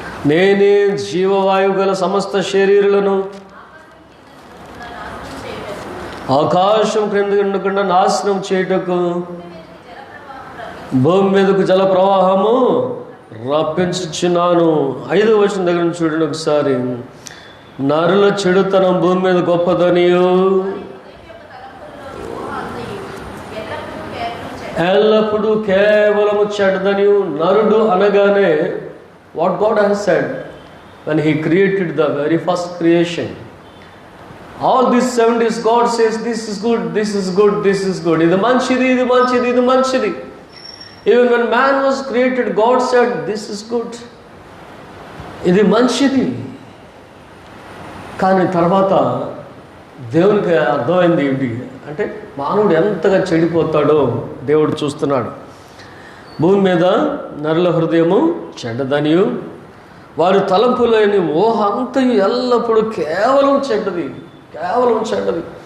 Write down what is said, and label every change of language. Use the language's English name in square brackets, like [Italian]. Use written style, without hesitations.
[Telugu] నేనే జీవవాయువు గల సమస్త శరీరులను ఆకాశం క్రింద ఉండకుండా నాశనం చేయుటకు భూమి మీదకు జల ప్రవాహము రప్పించుచున్నాను. 5వ వచనం దగ్గర నుంచి చూడండి ఒకసారి. నరుల చెడుతనం భూమి మీద గొప్పదనియు ఎల్లప్పుడూ కేవలము చెడ్డదనియు. నరుడు అనగానే [English] what God has said when he created the very first creation, all these 7 days God says this is good, this is good, this is good, [Telugu] ఇది మంచిది, ఇది మంచిది, ఇది మంచిది. [English] Even when man was created, God said this is good, [Telugu] ఇది మంచిది. కానీ తర్వాత దేవునికి అర్థమైంది ఏంటి అంటే మానవుడు ఎంతగా చెడిపోతాడో దేవుడు చూస్తున్నాడు. భూమి మీద నరుల హృదయము చెడ్డదనియు వారి తలంపులేని మోహ అంతయు ఎల్లప్పుడూ కేవలం చెడ్డది, కేవలం చెడ్డది.